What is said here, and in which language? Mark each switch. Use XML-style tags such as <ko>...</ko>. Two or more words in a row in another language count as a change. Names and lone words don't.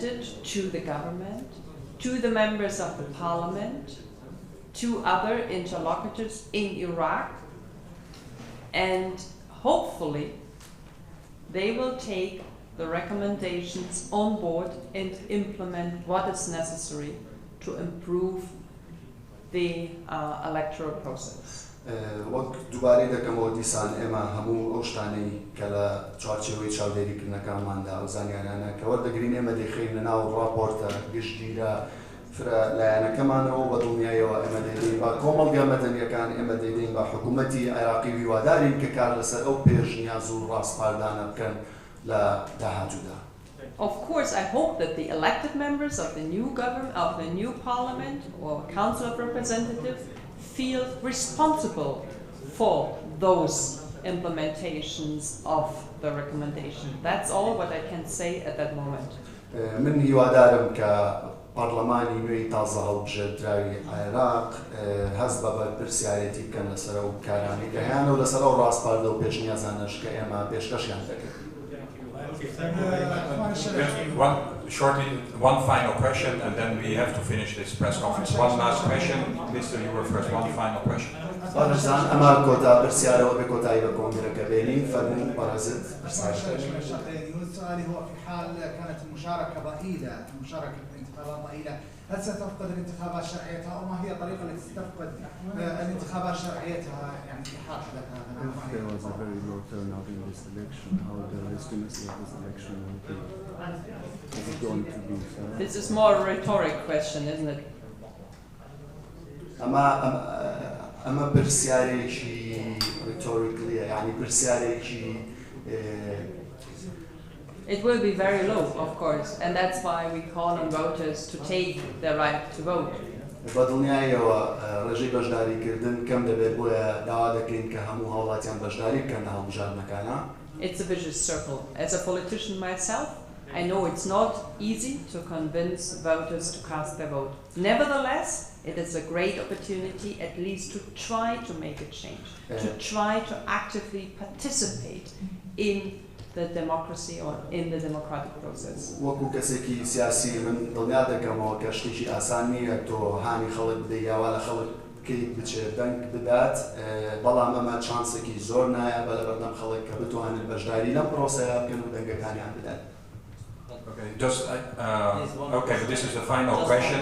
<en>it to the government, to the members of the parliament, to other interlocutors in Iraq, and hopefully they will take the recommendations on board and implement what is necessary to improve the electoral process.</en> <ckb>وەک دووبارەی دەکەمەوە دیسان ئێمە هەموو ئەو شتانەی کە لە چوارچێوەی چاودێریکردنەکانماندا ئەو زانیارانە کە وەردەگرین ئێمە دەیخەین لەناو ڕاپۆرتە گشتگیرە فرە لایەنەکەمانەوە بە دڵنیایەوە ئێمە دەیدەین بە کۆمەڵگە مەدەنیەکان ئێمە دەیدەین بە حکوومەتی عێراقی هیوادارین کە کار لەسەر ئەو پێشنیاز و ڕاستپاردانە بکەن لە داهاتوودا.</ckb> <en>Of course, I hope that the elected members of the new government, of the new parliament or Council of Representatives feel responsible for those implementations of the recommendation. That's all what I can say at that moment.</en> <ckb>من هیوادارم کە پارلەمانی نوێی تازە هەڵبژێردراوی عێراق هەست بە بەرپرسیارەتی بکەن لەسەر ئەو کارانی کە هەیەن و لەسەر ئەو ڕاستپاردە و پێشنیازانەش کە ئێمە پێشکەشیان دەکەین.</ckb> <en>One final question, and then we have to finish this press conference. One last question, Mr. You were first. One final question.</en> <ckb>بارزان ئەما کۆتا پرسیارەوە بێ کۆتایی بە کۆنگرەکە بێنین فەرموو بارزت</ckb> <ar>السؤال هو في حال كانت المشاركة ضئيلة، المشاركة في الانتخابات ضئيلة، هل ستفقد الانتخابات شرعيتها أو ما هي الطريقة التي ستفقد الانتخابات شرعيتها يعني في حال حدث هذا؟</ar> <en>If there was a very low turnout in this election, how the legitimacy of this election will be? Is it going to be fair? This is more a rhetoric question, isn't it?</en> <ckb>أما برسياريكي rhetorically يعني برسياريكي</ckb> <en>It will be very low, of course, and that's why we call on voters to take their right to vote.</en> <ckb>بەدڵنیایەوە ڕێژەی بەشداریکردن کەم دەبێت بۆیە داوا دەکەین کە هەموو هەوڵاتیان بەشداری بکەن لە هەڵبژاردنەکانە.</ckb> <en>It's a vicious circle. As a politician myself, I know it's not easy to convince voters to cast their vote. Nevertheless, it is a great opportunity at least to try to make a change, to try to actively participate in the democracy or in the democratic process.</en> <ckb>وەکو کەسێکی سیاسی من دڵنیا دەکەمەوە کە شتێکی ئاسان نییە تۆ هانی خەڵک بدەی یاوا لە خەڵک بکەیت بچێت دەنگ بدات بەڵام ئەمە چانسێکی زۆر نایە بە لەبەردەم خەڵک کە بتوانن بەشداری لەم پرۆسەیە بکەن و دەنگەکانیان بدەن.</ckb> <en>Okay, okay, but this is the final question.</en>